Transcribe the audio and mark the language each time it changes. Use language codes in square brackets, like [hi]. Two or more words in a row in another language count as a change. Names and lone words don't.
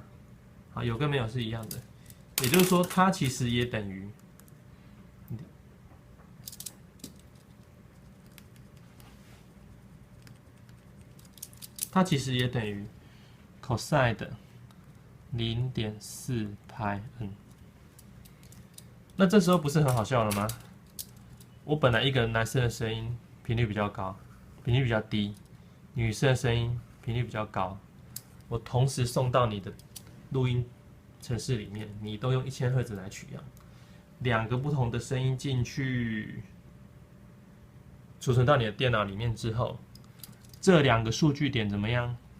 [zh] 好，有跟沒有是一樣的，也就是說，它其實也等於，它其實也等於 cosine 的0.4派 n。那這時候不是很好笑了嗎？我本來一個男生的聲音頻率比較高，頻率比較低，女生的聲音頻率比較高，我同時送到你的錄音程式裡面，你都用1000赫茲來取樣，2個不同的聲音進去，儲存到你的電腦裡面之後，這2個數據點怎麼樣？